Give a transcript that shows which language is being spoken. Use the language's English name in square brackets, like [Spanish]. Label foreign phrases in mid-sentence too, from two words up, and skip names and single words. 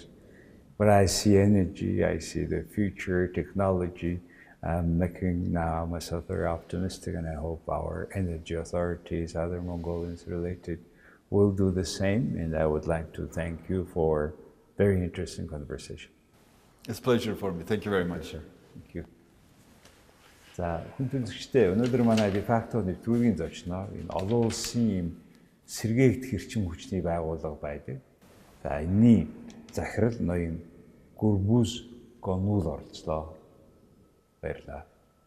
[English] But I see energy, I see the future, technology. I'm making now myself very optimistic, and I hope our energy authorities, other Mongolians related, will do the same. And I would like to thank you for very interesting conversation. It's a pleasure for me. Thank you very much. Thank you. [Mongolian] За, хүн төлөвчтэй өнөөдөр манай дефакто нэвтрүүлгийн зочноор энэ олон улсын сэргээгдэх эрчим хүчний байгууллага байдаг. За, энэний захирал ноён Гурбуз Гонул оролцлоо. Баярлалаа.